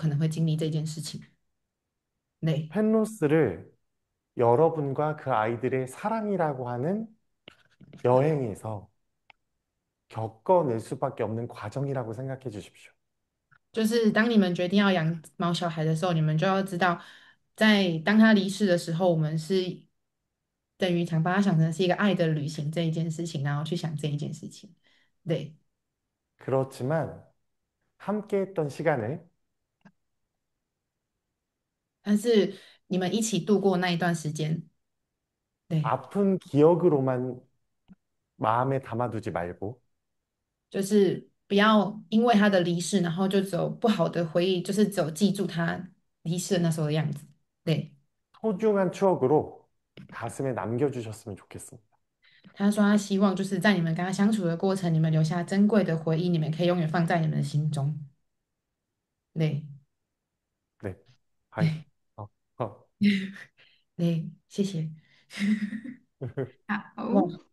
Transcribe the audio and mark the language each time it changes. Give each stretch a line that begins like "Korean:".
Chinese: 他说，其实当我们决定要养毛小孩的那一个瞬间，其实我们就要知道我们自己有可能会经历这件事情。
Korean: 펜로스를 여러분과 그 아이들의 사랑이라고 하는 여행에서 겪어낼 수밖에 없는 과정이라고 생각해 주십시오.
Chinese: 就是当你们决定要养毛小孩的时候，你们就要知道，在当他离世的时候，我们是等于想把他想成是一个爱的旅行这一件事情，然后去想这一件事情。对。
Korean: 그렇지만 함께 했던 시간을
Chinese: 但是你们一起度过那一段时间，对，
Korean: 아픈 기억으로만 마음에 담아두지 말고
Chinese: 就是不要因为他的离世，然后就只有不好的回忆，就是只有记住他离世的那时候的样子。对，
Korean: 소중한 추억으로 가슴에 남겨주셨으면 좋겠습니다.
Chinese: 他说他希望就是在你们跟他相处的过程，你们留下珍贵的回忆，你们可以永远放在你们的心中。对， 네. 아이, 어, 어. 对，谢谢。哇，好，